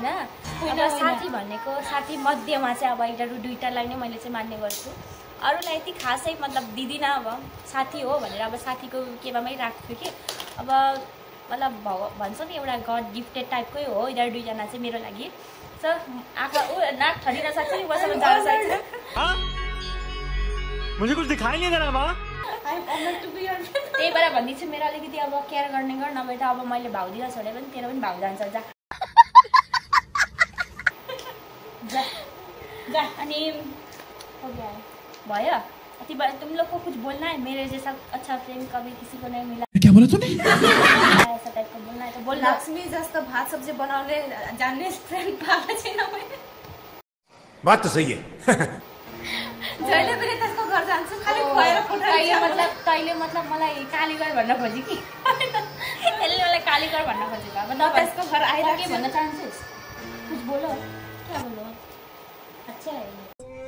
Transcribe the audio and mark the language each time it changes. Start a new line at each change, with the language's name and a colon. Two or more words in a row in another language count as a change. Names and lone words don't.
Nepali: अब साथी भनेको साथी मध्येमा चाहिँ अब यिनीहरू दुईटालाई नै मैले चाहिँ मान्ने गर्छु। अरूलाई यति खासै मतलब दिदिनँ। अब साथी हो भनेर अब साथीको केवामै राख्छु कि अब मतलब भन्छ नि एउटा
English: god gifted
Nepali: टाइपकै हो यिनीहरू दुईजना चाहिँ मेरो लागि। सो आँखा नाक ठडिन सक्छ नि, मसँग जान सक्छ।
Hindi: मुझे कुछ दिखाई नहीं दे रहा माँ।
Nepali: त्यही भएर भन्दैछु मेरो अलिकति अब केयर गर्ने गर, नभए त अब मैले भाउ दिन छोडे पनि तेरो पनि भाउ जान्छ। जा अनि
Hindi: हो गया
Nepali: भयो।
Hindi: अति बार तुम लोग को कुछ बोलना है, मेरे जैसा अच्छा फ्रेंड कभी किसी को नहीं मिला। क्या बोला तूने? ऐसा टाइप का बोलना है तो बोल।
Nepali: लक्ष्मी जस्तो भात सब्जी बनाउने जान्ने फ्रेन्ड पाएको छैन मैले।
Hindi: बात तो सही है।
Nepali: जहिले पनि त्यसको घर जान्छु, खाली खुवाएर पठाइन्छ। तैले मतलब मलाई कालीगर भन्न खोजे कि यसले मलाई कालीगर भन्न खोजेको। अब त्यसको घर आइरहेको के भन्न चाहन्छस्?
Hindi: कुछ बोलो, क्या बोलो? अच्छा है।